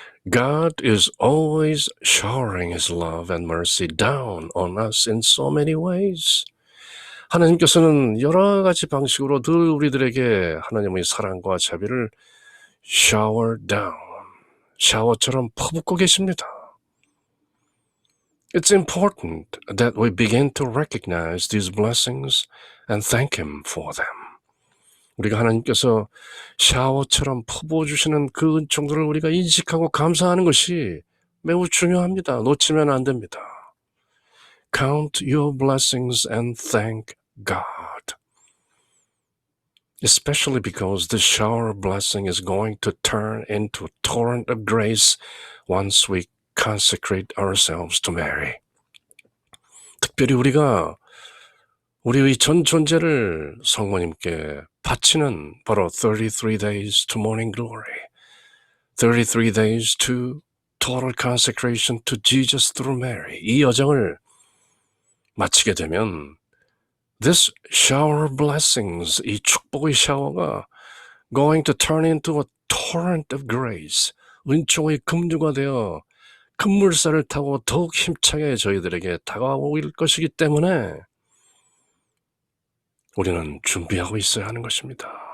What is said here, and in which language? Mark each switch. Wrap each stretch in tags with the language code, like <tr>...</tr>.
<en>God is always showering His love and mercy down on us in so many ways.</en> <ko>하나님께서는 여러 가지 방식으로 늘 우리들에게 하나님의 사랑과 자비를</ko> <en>shower down,</en> <ko>샤워처럼 퍼붓고 계십니다.</ko> <en>It's important that we begin to recognize these blessings and thank Him for them.</en> <ko>우리가 하나님께서 샤워처럼 퍼부어주시는 그 은총들을 우리가 인식하고 감사하는 것이 매우 중요합니다. 놓치면 안 됩니다.</ko> <en>Count your blessings and thank God. Especially because the shower of blessing is going to turn into a torrent of grace once we consecrate ourselves to Mary.</en> <ko>특별히 우리가 우리의 전 존재를 성모님께 바치는 바로</ko> <en>33 days to morning glory, 33 days to total consecration to Jesus through Mary.</en> <ko>이 여정을 마치게 되면</ko> <en>this shower of blessings,</en> <ko>이 축복의 샤워가</ko> <en>going to turn into a torrent of grace,</en> <ko>은총의 급류가 되어 급물살을 타고 더욱 힘차게 저희들에게 다가올 것이기 때문에 우리는 준비하고 있어야 하는 것입니다.</ko>